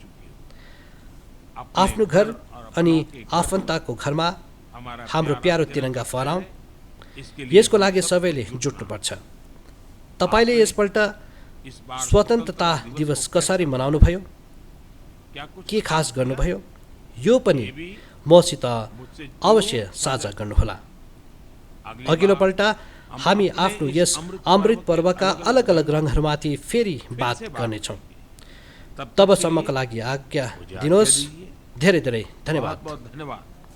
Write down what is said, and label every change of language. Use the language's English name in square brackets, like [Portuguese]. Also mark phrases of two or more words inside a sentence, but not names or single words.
[Nepali] आफ्नो घर अनि आफन्तको घरमा हाम्रो प्यारो तिरङ्गा फहराउँ, यसको लागि सबैले जुट्नुपर्छ। तपाईँले यसपल्ट स्वतन्त्रता दिवस कसरी मनाउनु भयो? [Hindi] क्या कुछ [Nepali] के खास गर्नुभयो यो पनि [Hindi] ये भी [Nepali] मसित [Hindi] मुझसे [Nepali] अवश्य [Hindi] जरूर [Nepali] साझा गर्नुहोला। अघिल्लो [Hindi] बार [Nepali] पल्ट हामी [Hindi] अपने [Nepali] आफ्नो [Hindi] इस [Nepali] यस अमृत पर्वका अलग अलग रङहरूमाथि फेरि बात गर्नेछौँ। [Hindi] तब तक [Nepali] तबसम्मका लागि आज्ञा [Hindi] मुझे आज्ञा [Nepali] दिनुहोस्। [Hindi] दीजिए। [Nepali] धेरै धेरै धन्यवाद। [Hindi] बहुत बहुत धन्यवाद।